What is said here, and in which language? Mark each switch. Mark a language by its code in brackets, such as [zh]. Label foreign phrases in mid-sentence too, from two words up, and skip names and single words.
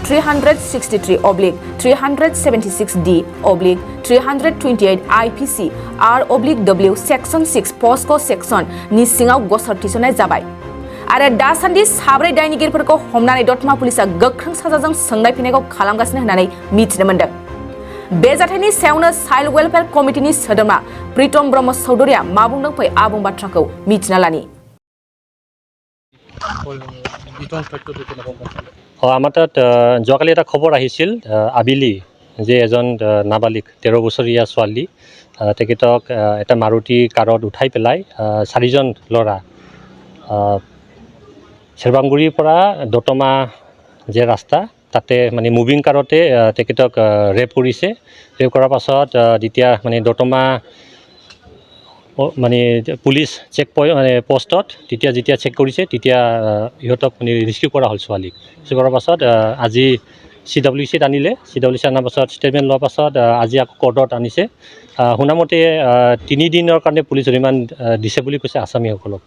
[brx] 366D/376D/328 IPC R/W सेक्सन 6 पस्को सेक्सन नि सिङाव गसर थिसननाय जाबाय आरो दासान्दि साब्रै दायनिगिरिफोरखौ हमनानै दतमा पुलिसा गोख्रों साजाजों सोंनाय फिननायखौ खालामगासिनो होननानै मिथिनो मोन्दों बे जाथायनि सायावनो चाइल्ड वेलफेयार कमिटिनि सोद्रोमा प्रितम ब्रह्म चौधुरिया मा बुंदों फै आबुं बाथ्राखौ मिथिना लानि [as] আমাৰ তাত যোৱাকালি এটা খবৰ আহিছিল আবিলি যে এজন নাবালিক 13 বছৰীয়া ছোৱালী তেখেতক এটা মাৰুতি কাৰত উঠাই পেলাই চাৰিজন ল'ৰা চেৰবাংগুৰিৰ পৰা দতমা যে ৰাস্তা তাতে মানে মুভিং কাৰতে তেখেতক ৰেপ কৰিছে ৰেপ কৰাৰ পাছত যেতিয়া মানে দতমা মানে পুলিচ চেক মানে পোষ্টত যেতিয়া চেক কৰিছে তেতিয়া ইহঁতক মানে ৰেস্কিউ কৰা হ'ল ছোৱালীক ৰেস্কিউ কৰাৰ পাছত আজি CWCত আনিলে CWC আনাৰ পাছত ষ্টেটমেণ্ট লোৱাৰ পাছত আজি আকৌ কোৰ্টত আনিছে শুনামতে 3 দিনৰ কাৰণে পুলিচ ৰিমাণ্ড দিছে বুলি কৈছে আসামীসকলক